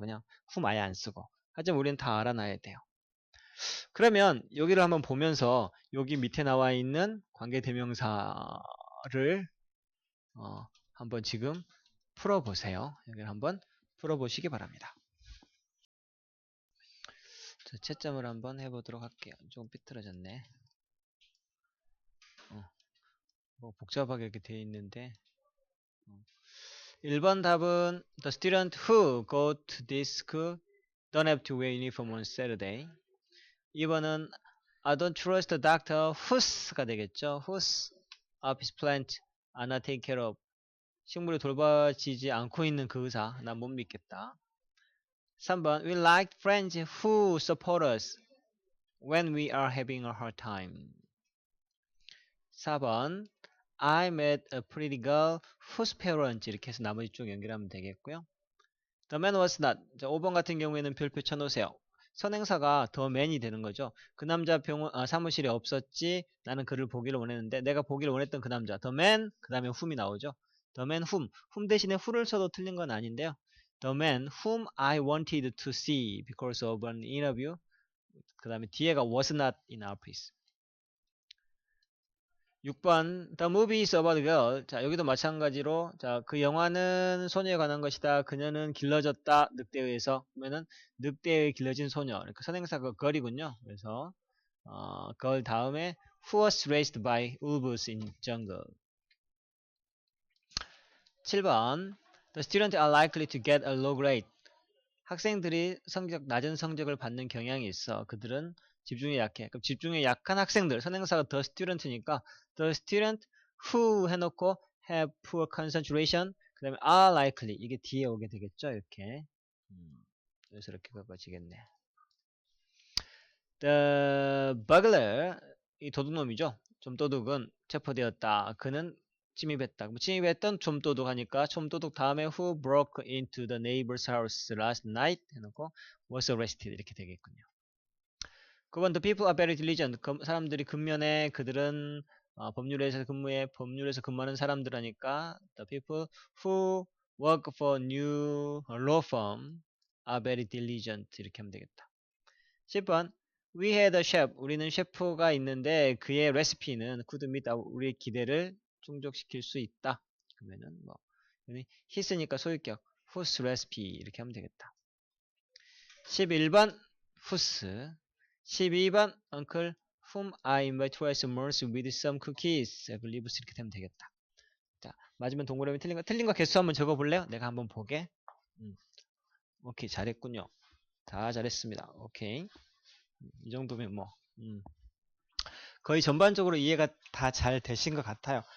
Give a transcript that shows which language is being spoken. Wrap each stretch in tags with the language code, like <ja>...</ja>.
<ko>그냥 whom 아예 안 쓰고. 하지만 우리는 다 알아놔야 돼요. 그러면 여기를 한번 보면서 여기 밑에 나와 있는 관계대명사를 한번 지금 풀어보세요. 여기를 한번 풀어보시기 바랍니다. 자, 채점을 한번 해보도록 할게요. 조금 삐뚤어졌네. 뭐 복잡하게 이렇게 되어 있는데 1번 답은</ko> <en>The student who go to this school don't have to wear uniform on Saturday. 2번은 I don't trust the doctor whose가</en> <ko>되겠죠.</ko> <en>whose office plant are not taken care of.</en> <ko>식물이 돌봐지지 않고 있는 그 의사 난 못 믿겠다.</ko> <en>3번 We like friends who support us when we are having a hard time.</en> <ko>4번</ko> <en>I met a pretty girl whose parents</en> <ko>이렇게 해서 나머지 쭉 연결하면 되겠고요.</ko> <en>The man was not.</en> <ko>자, 5번 같은 경우에는 별표 쳐놓으세요. 선행사가 the man이 되는 거죠. 그 남자 사무실에 없었지. 나는 그를 보기를 원했는데 내가 보기를 원했던 그 남자. The man 그 다음에 whom이 나오죠.</ko> <en>The man whom</en> <ko>대신에 who를 써도 틀린 건 아닌데요.</ko> <en>The man whom I wanted to see because of an interview.</en> <ko>그 다음에 뒤에가</ko> <en>was not in our place. 6번 The movie is about a girl.</en> <ko>자, 여기도 마찬가지로 자, 그 영화는 소녀에 관한 것이다. 그녀는 길러졌다. 늑대에 의해서. 그러면은 늑대에 길러진 소녀. 그러니까 선행사가 girl이군요. 그래서</ko> <en>girl</en> <ko>다음에</ko> <en>who was raised by wolves in jungle. 7번 The students are likely to get a low grade.</en> <ko>학생들이 낮은 성적을 받는 경향이 있어. 그들은 집중에 약해. 그럼 집중에 약한 학생들, 선행사가 the student니까 the student who 해놓고</ko> <en>have poor concentration,</en> <ko>그 다음에</ko> <en>are likely</en> <ko>이게 뒤에 오게 되겠죠. 이렇게 그래서 이렇게 바꿔지겠네. The burglar, 이 도둑놈이죠. 좀도둑은 체포되었다. 그는 침입했다. 침입했던 좀도둑 하니까 좀도둑 다음에</ko> <en>who broke into the neighbor's house last night</en> <ko>해놓고</ko> <en>was arrested</en> <ko>이렇게 되겠군요.</ko> <en>9번 the people are very diligent.</en> <ko>사람들이 근면해. 그들은 법률에서 근무하는 사람들 하니까</ko> <en>the people who work for new law firm are very diligent</en> <ko>이렇게 하면 되겠다.</ko> <en>10번 We had a chef.</en> <ko>우리는 셰프가 있는데 그의 레시피는</ko> <en>could meet</en> <ko>우리의 기대를 충족시킬 수 있다. 그러면은 뭐 his니까 소유격 whose recipe 이렇게 하면 되겠다.</ko> <en>11번 whose. 12번 uncle whom I invite to have mercy with some cookies. I believe</en> <ko>이렇게 되면 되겠다. 자, 맞으면 동그라미 틀린 거 개수 한번 적어볼래요? 내가 한번 보게. 오케이, 잘했군요. 다 잘했습니다. 오케이. 이 정도면 뭐 거의 전반적으로 이해가 다 잘 되신 것 같아요.</ko>